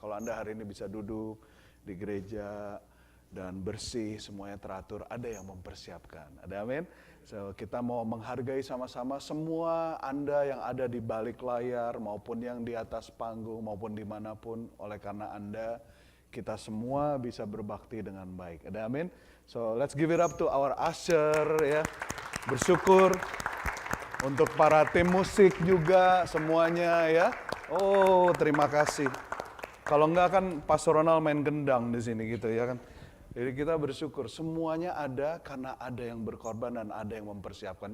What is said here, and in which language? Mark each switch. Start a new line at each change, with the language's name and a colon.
Indonesian: Kalau Anda hari ini bisa duduk di gereja dan bersih, semuanya teratur, ada yang mempersiapkan. Ada amin? So, kita mau menghargai sama-sama semua Anda yang ada di balik layar, maupun yang di atas panggung, maupun dimanapun. Oleh karena Anda, kita semua bisa berbakti dengan baik. Ada amin?
English: So, let's give it up to our usher ya.
Indonesian: Bersyukur untuk para tim musik juga semuanya ya. Oh, terima kasih. Kalau enggak kan Pastor Ronald main gendang di sini gitu ya kan. Jadi kita bersyukur semuanya ada karena ada yang berkorban dan ada yang mempersiapkan.